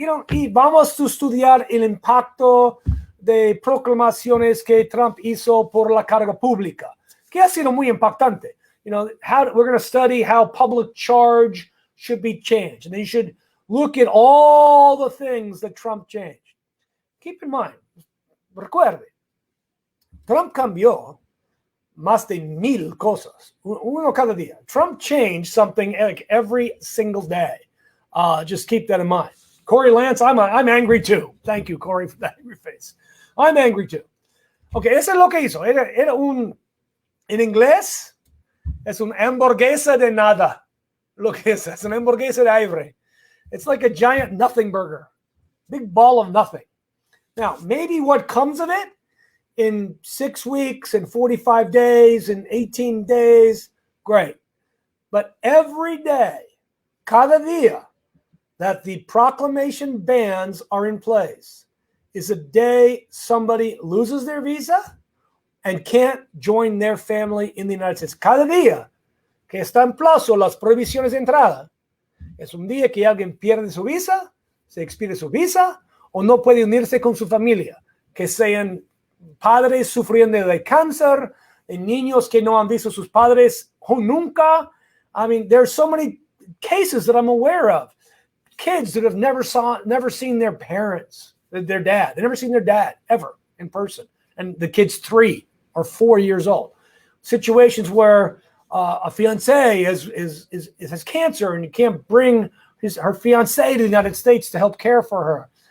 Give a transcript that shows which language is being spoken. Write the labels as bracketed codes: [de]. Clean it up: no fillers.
[es] Y vamos a estudiar el impacto de proclamaciones que Trump hizo por la carga pública, que ha sido muy impactante. [en] We're going to study how public charge should be changed. And they should look at all the things that Trump changed. Keep in mind, [es] recuerde, Trump cambió más de 1,000 cosas, uno cada día. [en] Trump changed something like every single day. Just keep that in mind. Corey Lance, I'm angry too. Thank you, Corey, for that angry face. I'm angry too. [es] Okay, eso es lo que hizo. Era en inglés, es una hamburguesa de nada. Lo que es una hamburguesa de aire. [en] It's like a giant nothing burger. Big ball of nothing. Now, maybe what comes of it in 6 weeks, in 45 days, in 18 days, great. But every day, [es] cada día, [en] that the proclamation bans are in place is a day somebody loses their visa and can't join their family in the United States. [es] Cada día que está en plazo las prohibiciones de entrada, es un día que alguien pierde su visa, se expide su visa, o no puede unirse con su familia, que sean padres sufriendo de cáncer, niños que no han visto a sus padres nunca. [en] I mean, there's so many cases that I'm aware of. Kids that have never seen their parents, their dad. They've never seen their dad ever in person. And the kid's 3 or 4 years old. Situations where a fiancé has cancer and you can't bring her fiancé to the United States to help care for her.